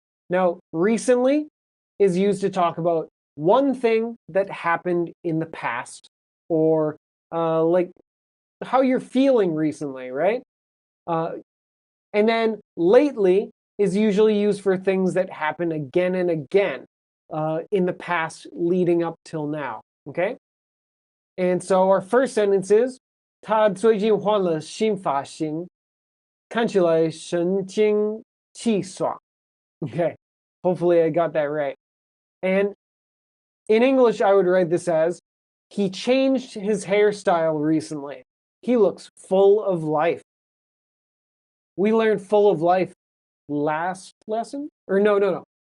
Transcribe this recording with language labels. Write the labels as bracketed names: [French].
[English] Now, recently is used to talk about one thing that happened in the past, or like how you're feeling recently, right? And then lately is usually used for things that happen again and again in the past leading up till now, okay? And so our first sentence is, [Chinese] 他最近换了新发型，看起来神清气爽. [English] Okay, hopefully I got that right. And in English, I would write this as, he changed his hairstyle recently. He looks full of life. We learned full of life last lesson? Or no.